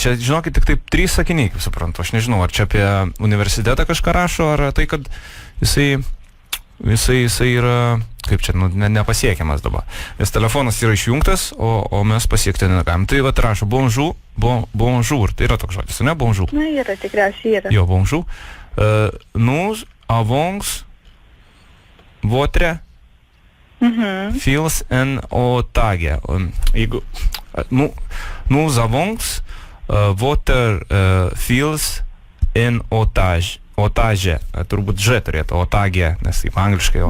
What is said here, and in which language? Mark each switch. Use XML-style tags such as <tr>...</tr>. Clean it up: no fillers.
<lt>Čia, žinokit, tik taip 3 sakiniai, kaip suprantu, aš nežinau, ar čia apie universitetą kažką rašo, ar tai, kad jisai yra, kaip čia, nepasiekiamas dabar. Nes telefonas yra išjungtas, o mes pasiekti negalim. Tai vat rašo bonjour, tai yra toks žodis, ne?</lt> <fr>Bonjour.</fr> <lt>Na, yra, tikriausiai yra. Jo, bonjour.</lt> <fr>Nous avons votre fils en otage. Jeigu, nous avons votre fils en otage.</fr> <lt>otaže, turbūt Ž turėtų, otage, nes kaip angliškai.</lt>